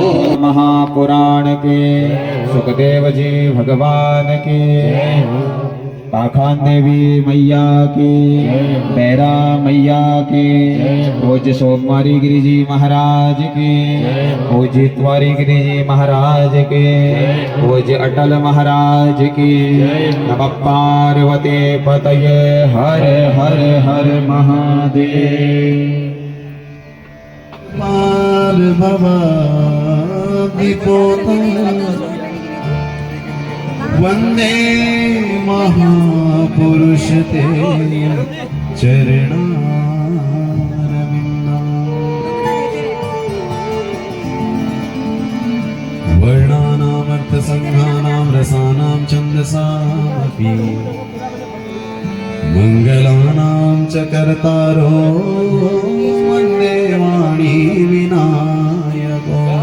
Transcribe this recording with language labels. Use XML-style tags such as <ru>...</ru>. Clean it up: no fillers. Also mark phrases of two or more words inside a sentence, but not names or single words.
<hi>महापुराण के सुखदेव जी भगवान के, पाखान देवी मैया की, पैरा मैया की, पूज्य सोमवारी गिरी जी महाराज की, पूज्य इतवारी गिरी जी महाराज के, पूज्य अटल महाराज की।</hi> <sa>नमः पार्वती पतये हर हर हर महादेव। पार भवाब्धिपोतं वन्दे महापुरुष ते चरणारविन्दम् वर्णानामर्थसङ्घानां रसानां छन्दसामपि मङ्गलानां च कर्तारो वन्दे वाणी विनायको</sa>